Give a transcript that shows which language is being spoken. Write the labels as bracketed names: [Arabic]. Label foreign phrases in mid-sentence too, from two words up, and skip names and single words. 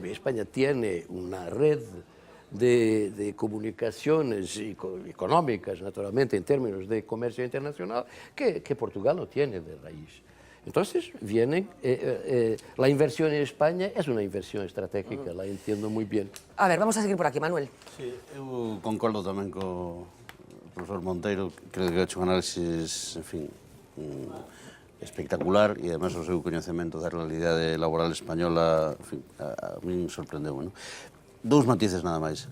[Spanish] España tiene una red de comunicaciones económicas, naturalmente, en términos de comercio internacional, que Portugal no tiene de raíz. Entonces, la inversión en España es una inversión estratégica, la entiendo muy bien. A ver, vamos a seguir por aquí, Manuel. [Galician] Sí, eu concordo tamén co profesor Monteiro, [Spanish] creo que ha hecho un análisis, en fin, espectacular, [Galician] e además o seu coñecemento da realidade laboral española, en fin, a min sorprendeu, non? Dous matices nada máis.